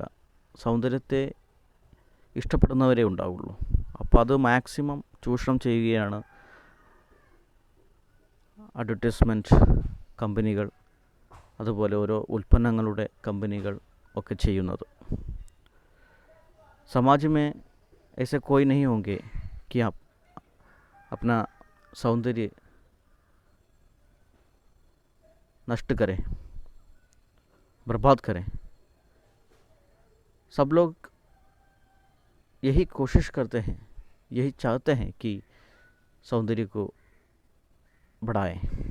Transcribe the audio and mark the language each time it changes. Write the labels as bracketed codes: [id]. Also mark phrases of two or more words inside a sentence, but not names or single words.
[ml] സൗന്ദര്യത്തെ ഇഷ്ടപ്പെടുന്നവരേ ഉണ്ടാവുള്ളൂ. അപ്പോൾ അത് മാക്സിമം ചൂഷണം ചെയ്യുകയാണ് [en] advertisement companies, [ml] അതുപോലെ ഓരോ ഉൽപ്പന്നങ്ങളുടെ കമ്പനികൾ ഒക്കെ ചെയ്യുന്നത്. [hi] समाज में ऐसे कोई नहीं होंगे कि आप अपना सौंदर्य नष्ट करें, बर्बाद करें. सब लोग यही कोशिश करते हैं, यही चाहते हैं कि सौंदर्य को बढ़ाएं।